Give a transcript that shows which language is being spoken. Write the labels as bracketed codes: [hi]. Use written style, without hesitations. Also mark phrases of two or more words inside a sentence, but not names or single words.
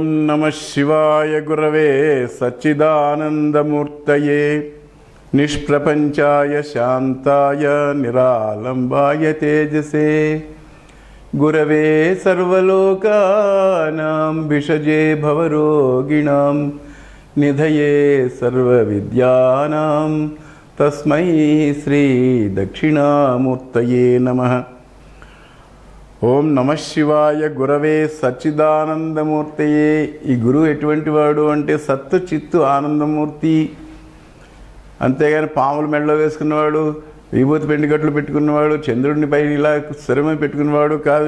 [sa] नमः शिवाय गुरवे सच्चिदानन्दमूर्तये निष्प्रपञ्चाय शान्ताय निरालम्बाय तेजसे गुरवे सर्वलोकानां भिषजे भवरोगिणां निधये सर्वविद्यानां तस्मै श्री दक्षिणामूर्तये नमः। ఓం నమ శివాయ గురవే సచ్చిదానందమూర్తయే. [te] ఈ గురువు ఎటువంటి వాడు అంటే సత్తు చిత్తు ఆనందమూర్తి. అంతేగాని పాములు మెడలో వేసుకున్నవాడు, విభూతి పెండిగట్లు పెట్టుకున్నవాడు, చంద్రుడిని పై ఇలా శరమ పెట్టుకున్నవాడు కాదు.